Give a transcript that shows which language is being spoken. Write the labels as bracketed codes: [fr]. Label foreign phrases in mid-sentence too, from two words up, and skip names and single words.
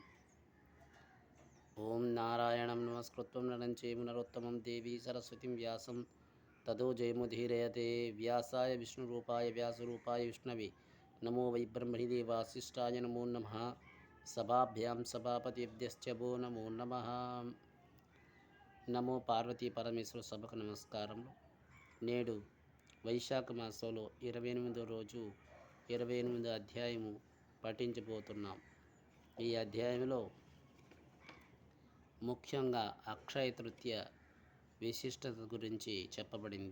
[sa] ॐ नारायणं नमस्कृत्य नरं चैव नरोत्तमं देवी सरस्वतीं व्यासं ततो जयमुदीरयते। व्यासाय विष्णुरूपाय व्यासरूपाय विष्णवे नमो वै ब्रह्मणे वासिष्ठाय नमो नमः। सभाभ्यां सभापतिभ्यश्च वो नमो नमः। [te] నమో పార్వతీ పరమేశ్వర సభకు నమస్కారములు. నేడు వైశాఖ మాసంలో 28వ రోజు 28వ అధ్యాయము పఠించబోతున్నాం. ఈ అధ్యాయంలో ముఖ్యంగా అక్షయ తృతీయ విశిష్టత గురించి చెప్పబడింది.